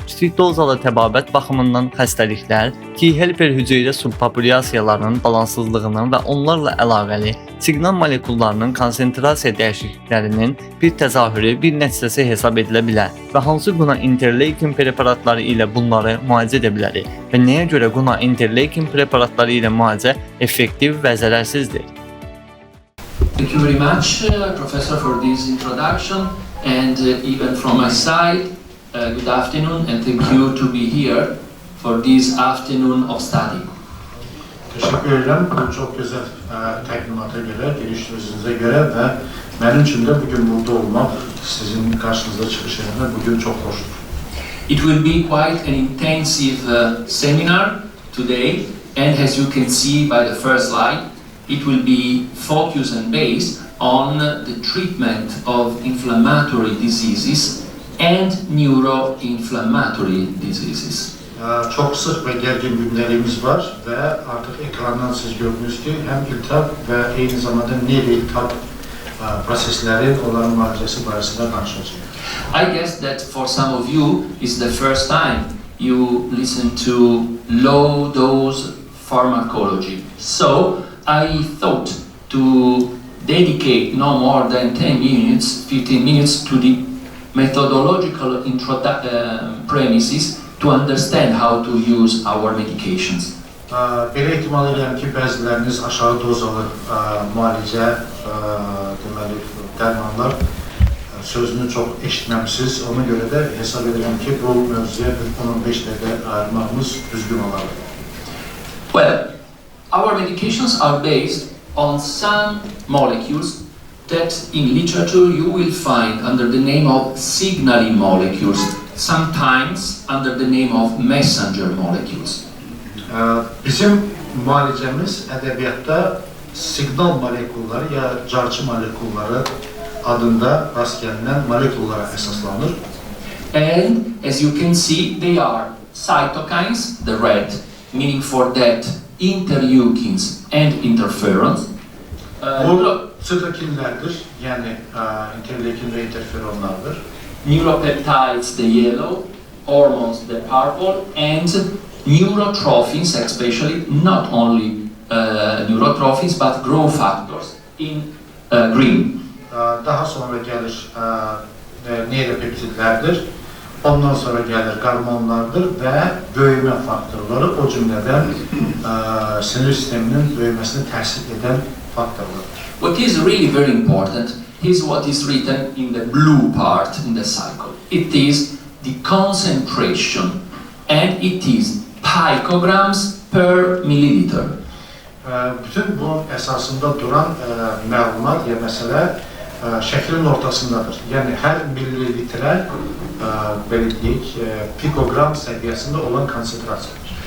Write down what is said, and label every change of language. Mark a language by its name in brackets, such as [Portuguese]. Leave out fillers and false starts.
[Azerbaijani] Kiçikdozalı təbabət baxımından xəstəliklər, T-helper hüceyrə subpopulyasiyalarının balansızlığının və onlarla əlaqəli siqnal molekullarının konsentrasiya dəyişikliklərinin bir təzahürü, bir nəticəsi hesab edilə bilər və hansı GUNA interleukin preparatları ilə bunları müalicə edə bilərik və nəyə görə GUNA interleukin preparatları ilə müalicə effektiv və zərərsizdir? [English] Thank you very much, Professor, for this introduction, and even from my side, good afternoon, and thank you to be here for this afternoon of study. [Turkish] Teşekkür ederim. [Azerbaijani] Bu çok güzel təqdimata görə, giriş sözünüzə görə və mənim üçün də bugün burada olmaq, sizin qarşınızda çıxış edəndə bugün çox xoşdur. [English] It will be quite an intensive seminar today, and as you can see by the first slide, it will be focused and based on the treatment of inflammatory diseases and neuroinflammatory diseases. [Azerbaijani] Çok sıx və gərgin gündəliyimiz var və artıq ekrandan siz gördünüz ki, həm iltihab və eyni zamanda neyroiltihab proseslərin, onların müalicəsi barəsində danışacağıq. [English] I guess that for some of you it's the first time you listen to low dose pharmacology. So I thought to dedicate no more than 10 minutes, 15 minutes to the methodological premises to understand how to use our medications. [Azerbaijani] Belə ehtimal edirəm ki, bəziləriniz aşağı dozalı müalicə, deməli, dərmanlar sözünü çox eşitməmişsiniz. Ona görə də hesab edirəm ki, bu mövzuya 10-15 dəqiqə ayırmağımız düzgün olar. [English] Well, our medications are based on some molecules that in literature you will find under the name of signaling molecules, sometimes under the name of messenger molecules. [Azerbaijani] Bizim müalicəmiz ədəbiyyatda siqnal molekulları ya carçı molekulları adında rast gəlinən molekullara əsaslanır. [English] And as you can see, they are cytokines, the red, meaning for that interleukins and interferons. [Azerbaijani] Bu sitokinlərdir, yəni interleukin və interferonlardır. [English] Neuropeptides, the yellow, hormones, the purple, and neurotrophins, especially not only neurotrophins but growth factors in green. [Azerbaijani] Daha sonra gəlir neyropeptidlərdir, ondan sonra gəlir hormonlardır və böyümə faktorları, o cümlədən sinir sisteminin böyüməsini təsir edən faktorlardır. [English] What is really very important is what is written in the blue part in the cycle. It is the concentration, and it is picograms per milliliter. [Azerbaijani] Bütün bunun əsasında duran məlumat ya məsələ şəklin ortasındadır. Yəni hər millilitrə belə deyək, pikogram səviyyəsində olan konsentrasiyadır.